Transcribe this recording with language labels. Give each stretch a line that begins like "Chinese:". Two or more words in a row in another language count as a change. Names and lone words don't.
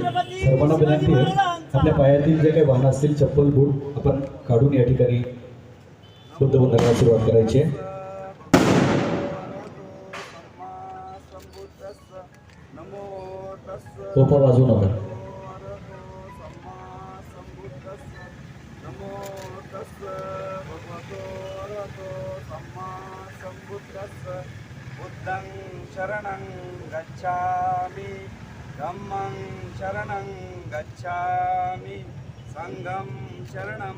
Marathi: सर्वांना विनंती आहे, आपल्या पायातील जे काही वाहन असतील, चप्पल बूट आपण काढून या ठिकाणी बुद्धवंदनाला सुरुवात करायची आहे। तोफा वाजवू नका।
Pali: बुद्धं शरणं गच्छामि, धम्मं शरणं गच्छामि, संघं शरणं